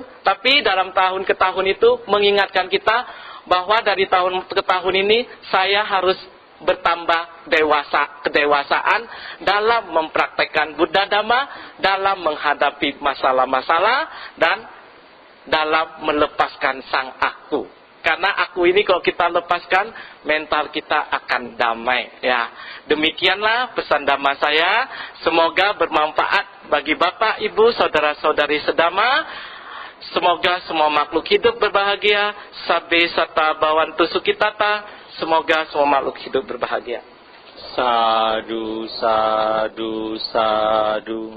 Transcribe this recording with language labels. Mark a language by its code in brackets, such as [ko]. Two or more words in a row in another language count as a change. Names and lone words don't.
[id] Tapi dalam tahun ke tahun itu mengingatkan kita bahwa dari tahun ke tahun ini saya harus bertambah kedewasaan dalam mempraktekkan Buddha Dhamma, dalam menghadapi masalah-masalah, dan dalam melepaskan sang aku. Karena aku ini kalau kita lepaskan, mental kita akan damai, Demikianlah pesan Dhamma saya. Semoga bermanfaat bagi Bapak, Ibu, saudara-saudari sedama. Semoga semua makhluk hidup berbahagia. [pi] Sabbe sata bhavantu sukhitata. [id] Semoga semua makhluk hidup berbahagia. [pi] Sadu, sadu, sadu.